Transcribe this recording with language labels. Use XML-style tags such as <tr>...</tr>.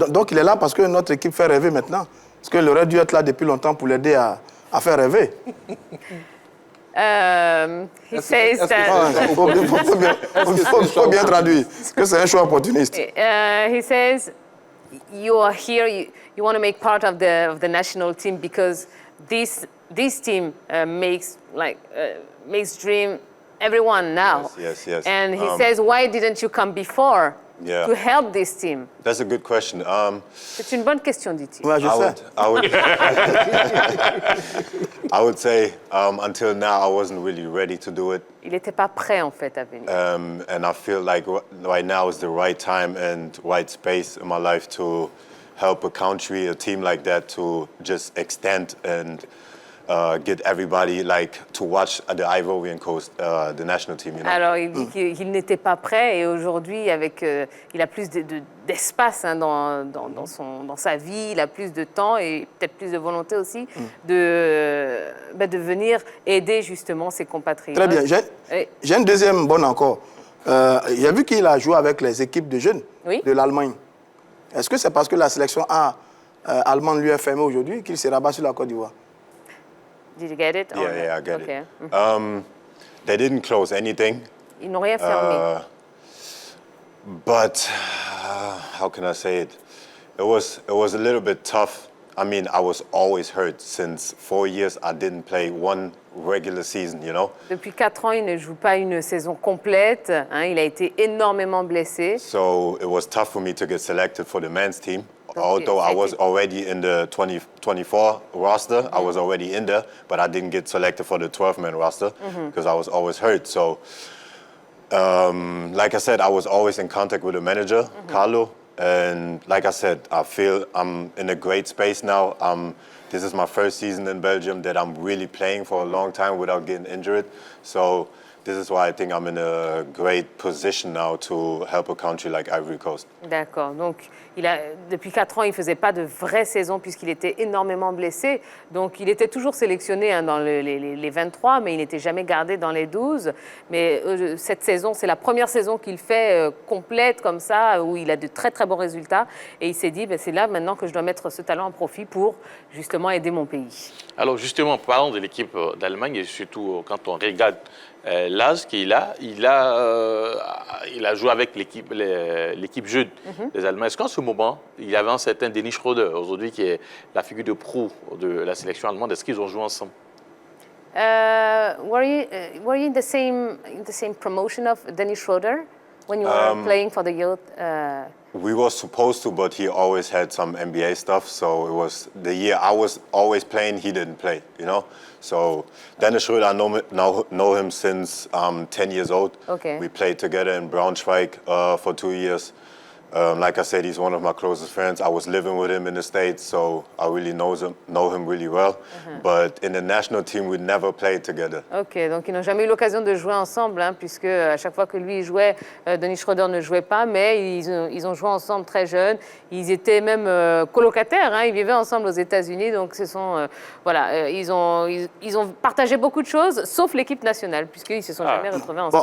<fr>Donc il est là parce que notre équipe fait rêver maintenant. Parce qu'il aurait dû être là depuis longtemps pour l'aider à faire rêver.</fr> <en>He says that.</en> <fr>Il faut bien traduire, que c'est un choix opportuniste.</fr> <en>He says, you are here, you want to make part of the national team because this team makes dream everyone now. Yes. And he says, why didn't you come before Yeah. to help this team? That's a good question.</en> <fr>C'est une bonne question, dit-il. Ouais, je sais.</fr> <en>I would say until now I wasn't really ready to do it,</en> <fr>Il n'était pas prêt, en fait, à venir.</fr> <en>and I feel like right now is the right time and right space in my life to help a country, a team like that, to just extend and get everybody to watch the Ivorian Coast, the national team. You know?</en> <fr>Alors, il dit qu'il n'était pas prêt et aujourd'hui, il a plus d'espace hein, dans sa vie, il a plus de temps et peut-être plus de volonté aussi de venir aider justement ses compatriotes. Très bien. J'ai une deuxième bonne encore. J'ai vu qu'il a joué avec les équipes de jeunes de l'Allemagne. Est-ce que c'est parce que la sélection allemande lui est fermée aujourd'hui qu'il se rabat sur la Côte d'Ivoire?</fr> <en>Did you get it? Yeah, I get Okay. it. They didn't close anything.</en> <fr>Ils n'ont rien fermé.</fr> <en>But how can I say it? It was a little bit tough. I mean, I was always hurt. Since 4 years, I didn't play one regular season, you know?</en> <fr>Depuis 4 ans, il ne joue pas une saison complète. Hein, il a été énormément blessé.</fr> <en>So it was tough for me to get selected for the men's team. Although I was already in the 2024 roster, I was already in there, but I didn't get selected for the 12-man roster because I was always hurt. So, like I said, I was always in contact with the manager, Carlo. And like I said, I feel I'm in a great space now. This is my first season in Belgium that I'm really playing for a long time without getting injured. So this is why I think I'm in a great position now to help a country like Ivory Coast.</en> <fr>D'accord. Donc, depuis 4 ans, il ne faisait pas de vraie saison puisqu'il était énormément blessé. Donc, il était toujours sélectionné hein, dans les 23, mais il n'était jamais gardé dans les 12. Mais cette saison, c'est la première saison qu'il fait complète comme ça, où il a de très, très bons résultats. Et il s'est dit, c'est là maintenant que je dois mettre ce talent en profit pour justement aider mon pays. Alors justement, parlant de l'équipe d'Allemagne, et surtout quand on regarde l'âge qu'il a, il a joué avec l'équipe jeune des Allemands. Est-ce qu'en ce moment, il y avait un certain Dennis Schröder, aujourd'hui qui est la figure de proue de la sélection allemande, est-ce qu'ils ont joué ensemble?</fr> <en>Were you in the same promotion of Dennis Schröder when you were playing for the youth? We were supposed to, but he always had some NBA stuff. So it was the year I was always playing, he didn't play, you know? So Dennis Schröder, I know him since I'm 10 years old. Okay. We played together in Braunschweig for 2 years. Like I said, he's one of my closest friends. I was living with him in the States, so I really know him really well. But in the national team, we never played together.</en> <fr>Ok, donc ils n'ont jamais eu l'occasion de jouer ensemble, hein, puisque à chaque fois que lui jouait, Dennis Schroeder ne jouait pas, mais ils ont joué ensemble très jeunes. Ils étaient même colocataires, hein, ils vivaient ensemble aux États-Unis, donc ce sont, ils ont partagé beaucoup de choses, sauf l'équipe nationale, puisqu'ils ne se sont jamais retrouvés ensemble.</fr>